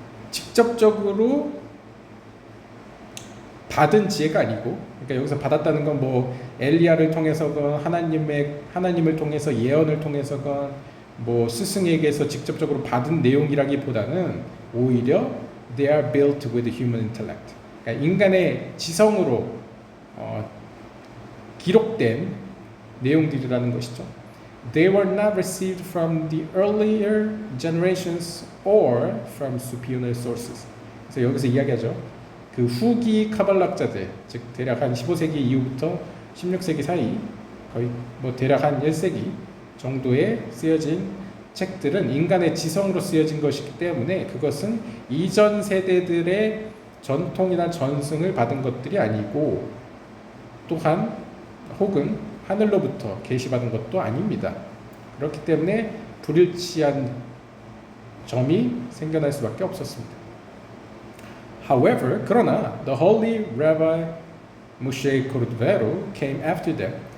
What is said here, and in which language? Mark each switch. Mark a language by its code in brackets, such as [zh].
[ko] 직접적으로 받은 지혜가 아니고, 그러니까 여기서 받았다는 건 뭐 엘리야를 통해서건 하나님을 통해서 예언을 통해서건 뭐 스승에게서 직접적으로 받은 내용이라기보다는 오히려 [en] they are built with human intellect. [ko] 그러니까 인간의 지성으로 기록된 내용들이라는 것이죠. [en] They were not received from the earlier generations or from superior sources. [ko] 그래서 여기서 이야기하죠. 그 후기 카발락자들, 즉 대략 한 15세기 이후부터 16세기 사이, 거의 뭐 대략 한 1세기 정도에 쓰여진 책들은 인간의 지성으로 쓰여진 것이기 때문에 그것은 이전 세대들의 전통이나 전승을 받은 것들이 아니고, 또한 혹은 하늘로부터 계시받은 것도 아닙니다. 그렇기 때문에 불일치한 점이 생겨날 수밖에 없었습니다. [en] However, [ko] 그러나 [en] the holy Rabbi Moshe Cordovero came after them.